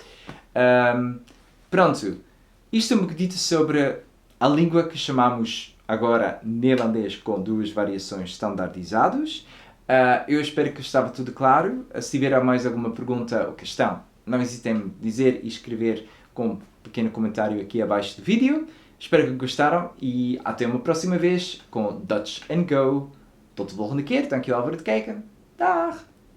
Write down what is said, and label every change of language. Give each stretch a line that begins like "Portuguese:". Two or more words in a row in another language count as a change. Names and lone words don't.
Portuguese: Pronto, isto é um bocadinho sobre a língua que chamamos agora neerlandês com duas variações standardizadas. Eu espero que estava tudo claro. Se tiver mais alguma pergunta ou questão, não hesitem em dizer e escrever com um pequeno comentário aqui abaixo do vídeo. Espero que gostaram e até uma próxima vez com Dutch & Go.
Dutch: Tot de volgende keer. Dankjewel voor het kijken. Dag!